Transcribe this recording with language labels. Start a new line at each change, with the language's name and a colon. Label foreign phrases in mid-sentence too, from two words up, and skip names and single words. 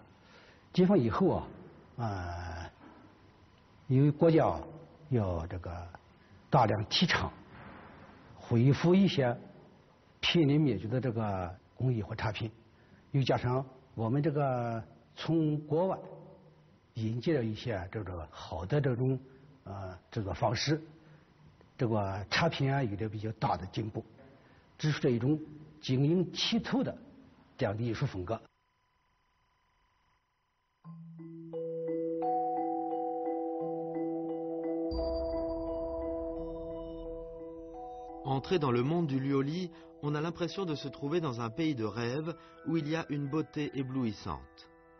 Chinese: 解放以后因为国家要这个大量提倡恢复一些濒临灭绝的这个工艺和产品，又加上我们这个从国外引进了一些这个好的这种制作方式，这个产品有着比较大的进步，指出了一种晶莹剔透的这样的艺术风格。
French: Entrer dans le monde du lioli, on a l'impression de se trouver dans un pays de rêve où il y a une beauté éblouissante.